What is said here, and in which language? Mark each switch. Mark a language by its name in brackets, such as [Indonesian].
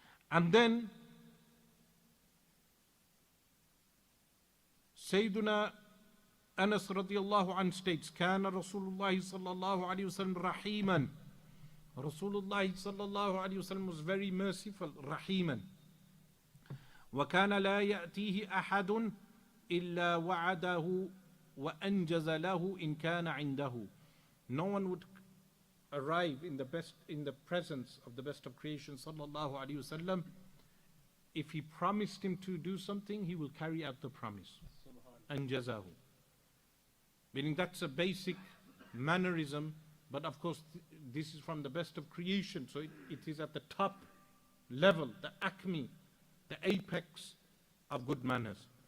[English] And then Sayyiduna Anas radiallahu anhu states, [Arabic] كان رسول الله صلى الله عليه وسلم رحيما. [English] Rasulullah sallallahu alayhi wasallam was very merciful, rahiman. [Arabic] وكان لا يأتيه أحد إلا وعده وأنجز له إن كان عنده. [English] No one would arrive in the presence of the best of creation sallallahu alayhi wasallam. If he promised him to do something, he will carry out the promise. [Arabic] أنجزه. [English] Meaning that's a basic mannerism, but of course this is from the best of creation, so it is at the top level, the acme, the apex of good manners.